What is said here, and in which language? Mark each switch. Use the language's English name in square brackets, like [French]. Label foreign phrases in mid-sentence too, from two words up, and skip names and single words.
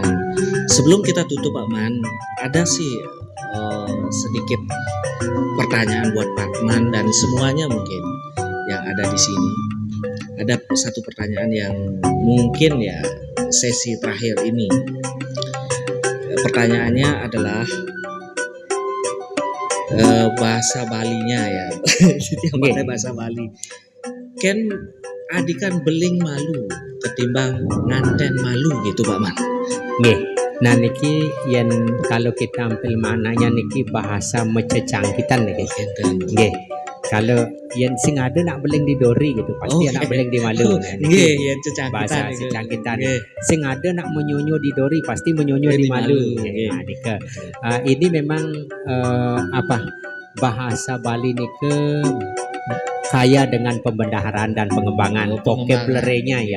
[Indonesian] Sebelum kita tutup Pak Man, ada sih sedikit pertanyaan buat Pak Man dan semuanya mungkin yang ada di sini. Ada satu pertanyaan yang mungkin ya sesi terakhir ini. Pertanyaannya adalah bahasa Balinya ya. Yang pakai bahasa Bali. [Balinese] Ken adikan beling malu ketimbang nganten malu gitu Pak Man. [Indonesian] Nggih. Nah niki yang kalau kita ambil maknanya niki bahasa mececangkitan niki. Nggih. Kalau yang [Balinese] sing ada nak beling di dori gitu pasti nak beling di malu. [Indonesian] Nggih, yang cecangkitan. Bahasa cecangkitan. [Balinese] Sing ada nak menyonyo di dori pasti menyonyo di malu. [Indonesian] Nah, nike. Ini memang bahasa Bali nike kaya dengan pembendaharaan dan pengembangan vocabulary-nya ya.